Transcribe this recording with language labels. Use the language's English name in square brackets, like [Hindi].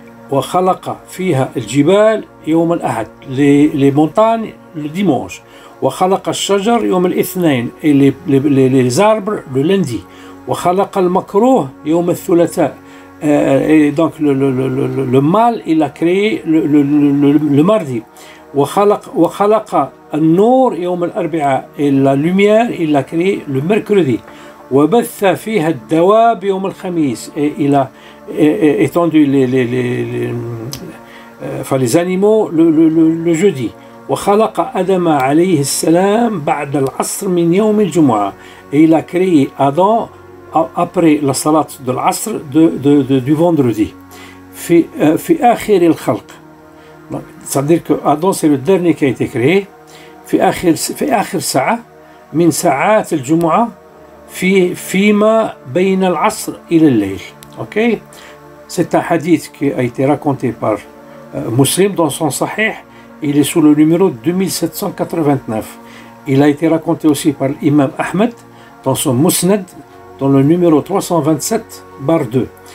[Arabic] وخلق فيها الجبال يوم الأحد, [French] les montagnes le dimanche. [Arabic] وخلق الشجر يوم الاثنين, [French] et les arbres le lundi. [Arabic] وخلق المكروه يوم الثلاثاء, [French] et donc le mal il a créé le mardi. [Arabic] وخلق النور يوم الأربعاء, [French] et la lumière il l'a créé le mercredi. [Arabic] وبث فيها الدواب يوم الخميس, [French] et il a étendu les animaux le jeudi. [Arabic] وخلق آدم عليه السلام بعد العصر من يوم الجمعة, [French] et il a créé Adam après la salat de l'Asr du vendredi. [Arabic] في آخر الخلق, [French] c'est-à-dire que Adam c'est le dernier qui a été créé. [Arabic] في آخر ساعة من ساعات الجمعة فيما بين العصر إلى الليل. [French] Ok, c'est un hadith qui a été raconté par Muslim dans son Sahih. Il est sous le numéro 2789. Il a été raconté aussi par l'imam Ahmed dans son Musnad dans le numéro 327/2.